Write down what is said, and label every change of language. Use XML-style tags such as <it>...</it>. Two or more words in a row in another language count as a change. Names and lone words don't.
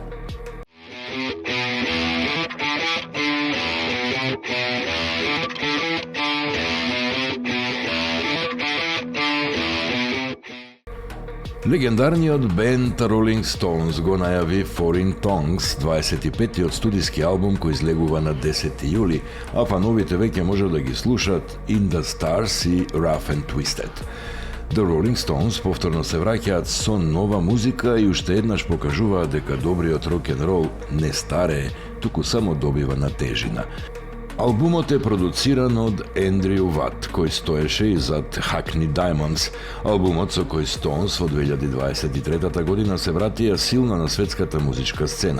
<mk>Легендарниот бенд Rolling Stones го најави Foreign Tongues, 25-тиот студиски албум кој излегува на 10 јули, а фановите веќе можат да ги слушат In the Stars и Rough and Twisted. The Rolling Stones повторно се враќаат со нова музика и уште еднаш покажуваат дека добриот рок-н-рол не старее, туку само добива на тежина. Албумот е продуциран од Ендрю Ват, кој стоеше и зад Hackney Diamonds. Албумот со кој Stones во 2023 година се вратија силно на светската музичка сцена.</mk>